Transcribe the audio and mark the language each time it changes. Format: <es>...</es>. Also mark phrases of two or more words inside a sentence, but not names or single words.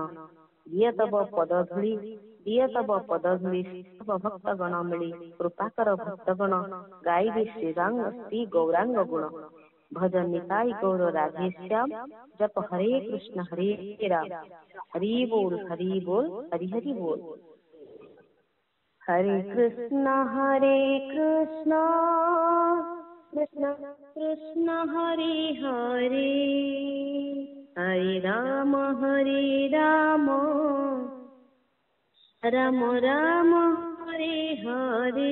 <or>ଦିଅ ତବ ପଦ ଧୂଳି, ଦିଅ ତବ ପଦ ଧୂଳି, ସବ ଭକ୍ତଗଣ ମିଳି। କୃପାକର ଭକ୍ତଗଣ, ଗାଇବେ ଶ୍ରୀ ଗୌରାଙ୍ଗ ଗୁଣ। ଭଜ ନିତାଇ ଗୌର ରାଧେ ଶ୍ୟାମ, ଜପ ହରେ କୃଷ୍ଣ ହରେ ରାମ। ହରି ବୋଲ ହରି ବୋଲ, ହରି ହରି ବୋଲ।</or> <sa>हरे कृष्ण कृष्ण कृष्ण हरे हरे, हरे राम राम राम हरे हरे।</sa>